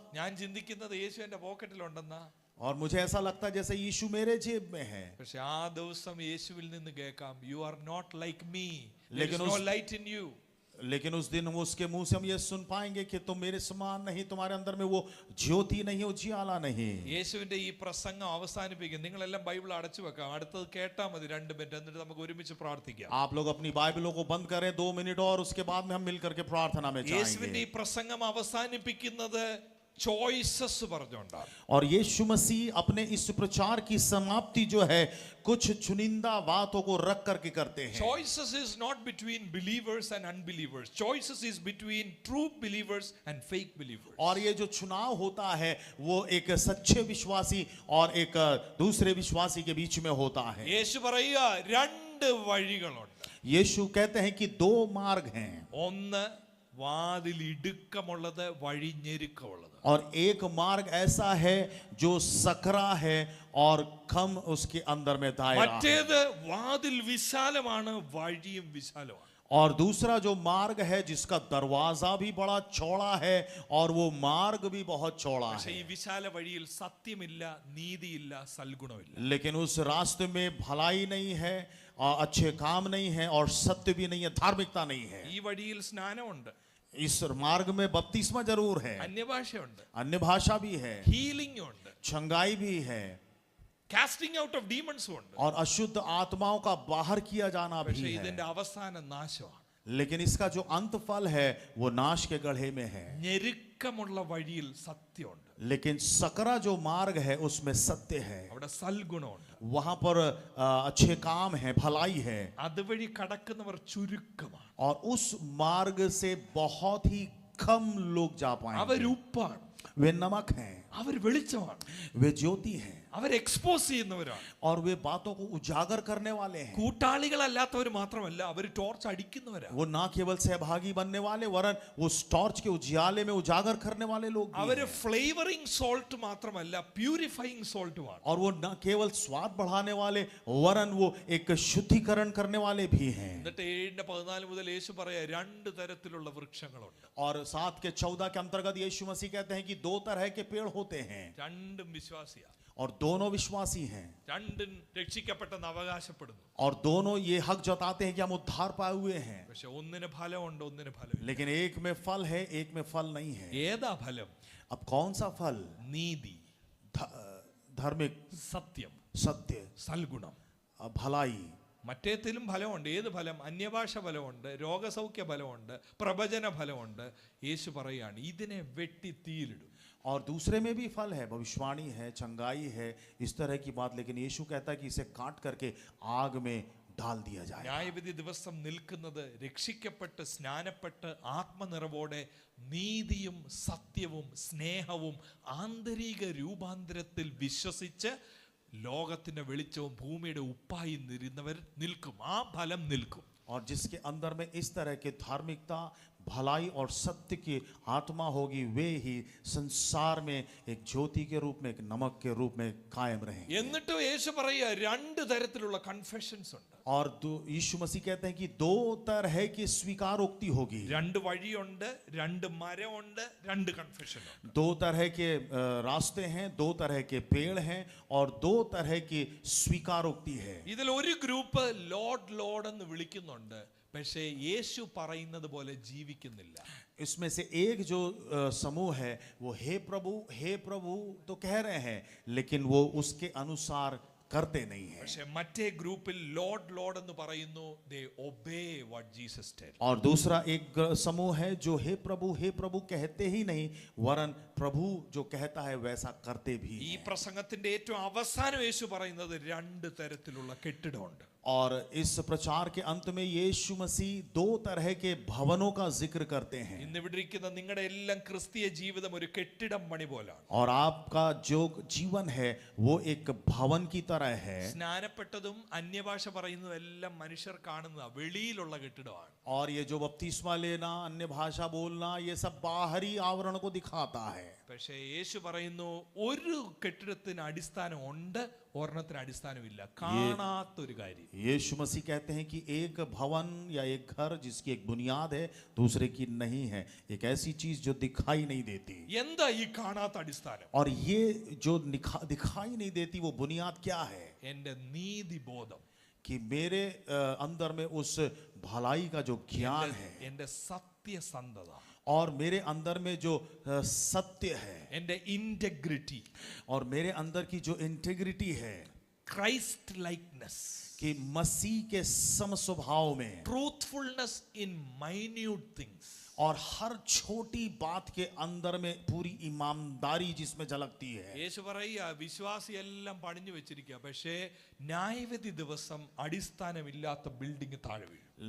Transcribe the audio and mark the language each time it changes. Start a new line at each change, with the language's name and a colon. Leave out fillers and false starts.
Malayalam: ഞാൻ ചിന്തിക്കുന്നത് യേശു എന്റെ പോക്കറ്റിലുണ്ടെന്നാ.
Hindi: और मुझे ऐसा लगता है जैसे यीशु मेरे जेब में है.
Malayalam: പക്ഷെ ആ ദിവസം യേശുവിൽ നിന്ന് കേൾക്കാം,
English: you are not like me,
Hindi: लेकिन
English: No light in you.
Hindi: लेकिन उस दिन उसके मुंह से हम ये सुन पाएंगे कि तुम मेरे समान नहीं, तुम्हारे अंदर में वो ज्योति नहीं, उजियाला नहीं.
Malayalam: യേശുവിന്റെ ഈ പ്രസംഗം അവസാനിപ്പിക്കും. നിങ്ങളെല്ലാം ബൈബിൾ അടച്ചു വെക്കാം, അടുത്തത് കേട്ടാ മതി 2 മിനിറ്റ്, എന്നിട്ട് നമുക്ക് ഒരുമിച്ച് പ്രാർത്ഥിക്കാം.
Hindi: आप लोग अपनी बाइबलों को बंद करें 2 मिनट और उसके बाद में हम मिलकर के प्रार्थना में
Malayalam: യേശുവിന്റെ
Hindi: जाएंगे.
Malayalam: ഈ പ്രസംഗം അവസാനിപ്പിക്കുന്നത് ചോയ്സസ് പറഞ്ഞുകൊണ്ടാണ്.
Hindi: और यीशु मसीह अपने इस प्रचार की समाप्ति जो है कुछ चुनिंदा बातों को रख करके करते हैं.
English: Choices is not between believers and unbelievers. Choices is between true believers and fake believers.
Hindi: और ये जो चुनाव होता है वो एक सच्चे विश्वासी और एक दूसरे विश्वासी के बीच में होता है.
Malayalam: യേശു പറയുക 2 വഴികളുണ്ട്.
Hindi: यीशु कहते हैं कि 2 मार्ग हैं,
Malayalam: ഒന്ന് വാതിൽ ഇടുക്കമുള്ളത്, വഴി ഞെരുക്കമുള്ളത്.
Hindi: और एक मार्ग ऐसा है जो सकरा है और कम उसके अंदर में दायरा है.
Malayalam: മറ്റേത് വാതിൽ വിശാലമാണ്, വഴിയും വിശാലമാണ്.
Hindi: और दूसरा जो मार्ग है जिसका दरवाजा भी बड़ा चौड़ा है और वो मार्ग भी बहुत चौड़ा
Malayalam: പക്ഷേ
Hindi: है,
Malayalam: ഈ വിശാല വഴിയിൽ സത്യമില്ല, നീതിയില്ല, സൽഗുണമില്ല.
Hindi: लेकिन उस रास्ते में भलाई नहीं है और अच्छे काम नहीं है और सत्य भी नहीं है, धार्मिकता नहीं है.
Malayalam: ഈ വഴിയിൽ സ്നാനമുണ്ട്,
Hindi: इस मार्ग में बपतिस्मा जरूर है,
Malayalam: അന്യഭാഷയുണ്ട്,
Hindi: अन्य भाषा भी है,
Malayalam: ഹീലിംഗ് ഉണ്ട്,
Hindi: छंगाई भी है
English: Casting out of ഡീമൺസും ഉണ്ട്.
Hindi: और अशुद्ध आत्माओं का बाहर किया जाना भी
Malayalam: പക്ഷേ
Hindi: है.
Malayalam: ഇതിന്റെ അവസാന നാശമാണ്.
Hindi: लेकिन इसका जो अंत फल है वो नाश के गड्ढे में है.
Malayalam: ഞെരുക്കമുള്ള വഴിയിൽ സത്യമുണ്ട്,
Hindi: लेकिन सकरा जो मार्ग है उसमें सत्य है,
Malayalam: അവിടെ സൽഗുണമുണ്ട്.
Hindi: वहां पर अच्छे काम है, भलाई है.
Malayalam: അതുവഴി കടക്കുന്നവർ ചുരുക്കമാണ്.
Hindi: और उस मार्ग से बहुत ही कम लोग जा
Malayalam: അവർ
Hindi: पाएंगे.
Malayalam: ഉപ്പാണ്,
Hindi: वे नमक हैं,
Malayalam: അവർ വെളിച്ചമാണ്,
Hindi: वे ज्योति हैं
Malayalam: അവർ എക്സ്പോസ് ചെയ്യുന്നവരാണ്.
Hindi: और वे बातों को उजागर करने वाले हैं.
Malayalam: കൂട്ടാളികളല്ലാത്തവർ മാത്രമല്ല, അവർ ടോർച്ച് അടിക്കുന്നവരാണ്.
Hindi: वो ना केवल सहभागी बनने वाले वरन वो टॉर्च के उजियाले में उजागर करने वाले लोग भी
Malayalam: അവർ
Hindi: हैं.
English: flavouring salt
Malayalam: മാത്രമല്ല, പ്യൂരിഫൈയിങ് സോൾട്ടുമാണ്.
Hindi: और वो न केवल स्वाद बढ़ाने वाले वरन वो एक शुद्धिकरण करने वाले भी हैं.
Malayalam: എന്നിട്ട് 7:14 മുതൽ യേശു പറയാ 2 തരത്തിലുള്ള വൃക്ഷങ്ങളുണ്ട്.
Hindi: और 7 के 14 के अंतर्गत यीशु मसीह कहते हैं कि 2 तरह के पेड़ होते हैं
Malayalam: രണ്ടും വിശ്വാസിയാ,
Hindi: और दोनों विश्वासी हैं
Malayalam: രണ്ടും രക്ഷിക്കപ്പെട്ടെന്ന് അവകാശപ്പെടുന്നു.
Hindi: और दोनों ये हक जताते हैं कि हम उद्धार पाए हुए हैं.
Malayalam: പക്ഷെ ഒന്നിന് ഫലമുണ്ട്, ഒന്നിന് ഫലമില്ല.
Hindi: लेकिन एक में फल है, एक में फल नहीं है.
Malayalam: ഏതാ ഫലം?
Hindi: अब कौन सा फल?
Malayalam: നീതി,
Hindi: धार्मिक,
Malayalam: സത്യം,
Hindi: सत्य,
Malayalam: സൽഗുണം.
Hindi: भलाई.
Malayalam: മറ്റേത്തിലും ഫലമുണ്ട്. ഏത് ഫലം? അന്യഭാഷ ഫലമുണ്ട്, രോഗസൗഖ്യ ഫലമുണ്ട്, പ്രവചന ഫലമുണ്ട്. യേശു പറയാണ് ഇതിനെ വെട്ടി തീയിലിടും.
Hindi: और दूसरे में भी फल है, भविष्यवाणी है, चंगाई है, इस तरह की बात. लेकिन यीशु कहता है कि इसे काट करके आग में डाल दिया जाए.
Malayalam: ന്യായവിധി ദിവസം നിൽക്കുന്നത് രക്ഷിക്കപ്പെട്ട് സ്നാനപ്പെട്ട് ആത്മനിറവോടെ നീതിയും സത്യവും സ്നേഹവും ആന്തരിക രൂപാന്തരത്തിൽ വിശ്വസിച്ച് ലോകത്തിന്റെ വെളിച്ചവും ഭൂമിയുടെ ഉപ്പായി നിരുന്നവർ നിൽക്കും. ആ ഫലം നിൽക്കും.
Hindi: और जिसके अंदर में इस तरह के धार्मिकता, भलाई और सत्य की आत्मा होगी, वे ही संसार में एक ज्योति के रूप में, एक नमक के रूप में कायम रहेंगे।
Malayalam: എന്നിട്ട് യേശു പറയുക രണ്ട് തരത്തിലുള്ള കൺഫെഷൻസ് ഉണ്ട്.
Hindi: और यीशु मसीह कहते हैं कि दो तरह की स्वीकारोक्ति होगी,
Malayalam: രണ്ട് വഴിയുണ്ട്, രണ്ട് മരമുണ്ട്, രണ്ട് കൺഫെഷൻ ഉണ്ട്.
Hindi: दो तरह के रास्ते हैं, दो तरह के पेड़ हैं और दो तरह की स्वीकारोक्ति है।
Malayalam: ഇതിൽ ഒരു ഗ്രൂപ്പ് ലോർഡ് ലോർഡ് എന്ന് വിളിക്കുന്നുണ്ട്, പക്ഷേ യേശു പറയുന്നത് പോലെ ജീവിക്കുന്നില്ല.
Hindi: इसमें से एक जो समूह है वो हे प्रभु तो कह रहे हैं, लेकिन वो उसके अनुसार करते नहीं है।
Malayalam: പക്ഷേ മറ്റേ ഗ്രൂപ്പിൽ ലോർഡ് ലോർഡ് എന്ന് പറയുന്നു,
English: they obey what Jesus said.
Hindi: और दूसरा एक समूह है जो हे प्रभु कहते ही नहीं, वरन प्रभु जो कहता है वैसा करते भी
Malayalam: ഈ
Hindi: हैं।
Malayalam: പ്രസംഗത്തിന്റെ ഏറ്റവും അവസാനം യേശു പറയുന്നത് രണ്ട് തരത്തിലുള്ള കെട്ടിടമുണ്ട്.
Hindi: और इस प्रचार के अंत में यीशु मसीह दो तरह के भवनों का जिक्र करते हैं।
Malayalam: ഇന്ന് ഇവിടെ ഇരിക്കുന്ന നിങ്ങളുടെ എല്ലാം ക്രിസ്തീയ ജീവിതം ഒരു കെട്ടിടം പണി പോലാണ്.
Hindi: और आपका जो जीवन है वो एक भवन की तरह है।
Malayalam: സ്നാനപ്പെട്ടതും അന്യഭാഷ പറയുന്നതും എല്ലാം മനുഷ്യർ കാണുന്ന വെളിയിലുള്ള കെട്ടിടമാണ്.
Hindi: और ये जो बपतिस्मा लेना, अन्य भाषा बोलना, ये सब बाहरी आवरण को दिखाता है।
Malayalam: പക്ഷേ യേശു പറയുന്നു ഒരു കെട്ടിടത്തിന് അടിസ്ഥാനം ഉണ്ട്, ഒരെണ്ണത്തിന് അടിസ്ഥാനമില്ല. കാണാത്തൊരു കാര്യം.
Hindi: यीशु मसीह कहते हैं कि एक भवन या एक घर जिसकी एक बुनियाद है, दूसरे की नहीं है, एक ऐसी चीज जो दिखाई नहीं देती।
Malayalam: എന്താ ഈ കാണാത്ത അടിസ്ഥാനം?
Hindi: और ये जो दिखाई नहीं देती वो बुनियाद क्या है?
Malayalam: എന്റെ നീതിബോധം,
Hindi: कि मेरे अंदर में उस भलाई का जो ज्ञान है,
Malayalam: എന്റെ സത്യസന്ധത,
Hindi: और मेरे अंदर में जो सत्य है,
Malayalam: എന്റെ ഇന്റഗ്രിറ്റി,
Hindi: और मेरे अंदर की जो इंटेग्रिटी है,
English: Christ likeness,
Hindi: कि मसीह के सम स्वभाव में,
English: Truthfulness in minute things.
Hindi: और हर छोटी बात के अंदर में पूरी ईमानदारी जिसमें झलकती है।
Malayalam: യേശു പറയുക വിശ്വാസി എല്ലാം പണിഞ്ഞു വെച്ചിരിക്കുക, പക്ഷേ ന്യായവിധി ദിവസം അടിസ്ഥാനമില്ലാത്ത ബിൽഡിംഗ് താഴെ വീഴും.